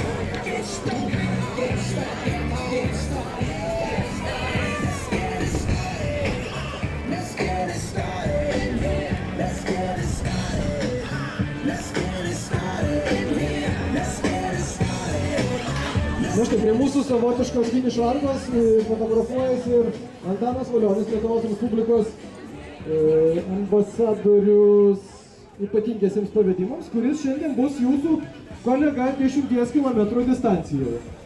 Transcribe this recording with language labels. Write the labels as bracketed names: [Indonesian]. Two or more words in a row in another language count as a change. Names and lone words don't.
[English] Get started, get started, get started. Let's get it started. Let's get it started. Let's get it started. Let's get it started. Let's get it started. [Lithuanian] Na štai, prie mūsų savotiškos finišo arkos fotografuojasi ir Antanas Valionis, Lietuvos Respublikos ambasadorius ypatingiesiems pavedimams, kuris šiandien bus jūsų kolega 10 km distancijoje.